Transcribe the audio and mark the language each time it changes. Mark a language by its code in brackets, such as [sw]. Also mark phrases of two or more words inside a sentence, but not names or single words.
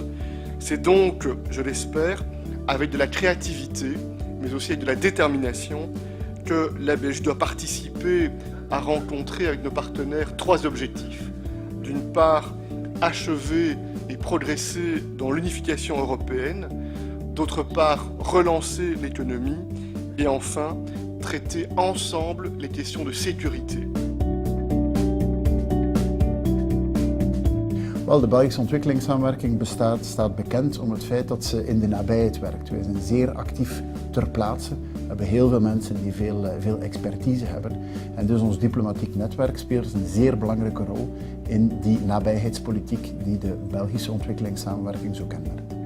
[fr] C'est donc, je l'espère, avec de la créativité, mais aussi avec de la détermination, que la Belgique doit participer à rencontrer avec nos partenaires trois objectifs. D'une part, achever et progresser dans l'unification européenne. D'autre part, relancer l'économie. Et enfin, traiter ensemble les questions de sécurité. [nl] Wel, de Belgische ontwikkelingssamenwerking staat bekend om het feit dat ze in de nabijheid werkt. Wij zijn zeer actief ter plaatse. We hebben heel veel mensen die veel expertise hebben. En dus ons diplomatiek netwerk speelt een zeer belangrijke rol in die nabijheidspolitiek die de Belgische ontwikkelingssamenwerking zo kenmerkt.